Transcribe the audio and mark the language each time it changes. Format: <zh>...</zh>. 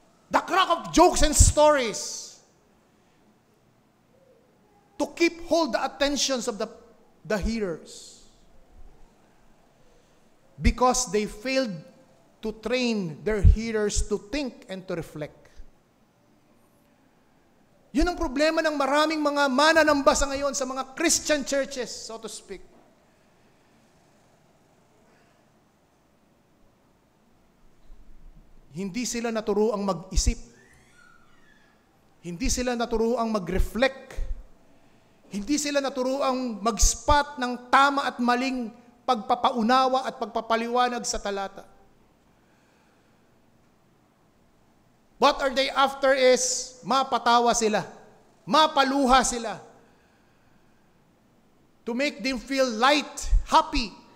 <en>The crack of jokes and stories to hold the attentions of the hearers. Because they failed to train their hearers to think and to reflect.</en> <tl>Yun ang problema ng maraming mga mananamba sa ngayon sa mga Christian churches,</tl> <en>so to speak.</en> <tl>Hindi sila naturuang mag-isip. Hindi sila naturuang mag-reflect. Hindi sila naturuang mag-spot ng tama at maling pagpapaunawa at pagpapaliwanag sa talata.</tl> <en>What are they after is</en> <tl>mapatawa sila, mapaluha sila,</tl> <en>to make them feel light, happy.</en>